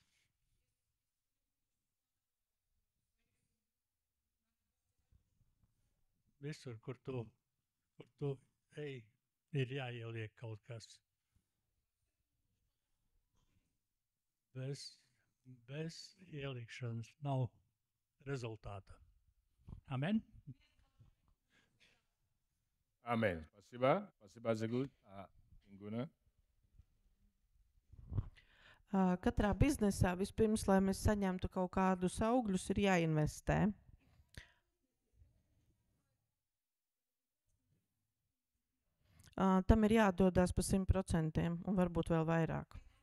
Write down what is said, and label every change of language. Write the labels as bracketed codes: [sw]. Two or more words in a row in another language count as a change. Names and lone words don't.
[lv] Visur, kur tu ej, ir jāieliek kaut kas. Bez ielikšanas nav rezultāta. Amen. [ru] Amen. Спасибо. Спасибо за гуд. Ингуна. [lv] Katrā biznesā vispirms, lai mēs saņemtu kaut kādus augļus, ir jāinvestē. Tam ir jādodas pa 100% un varbūt vēl vairāk.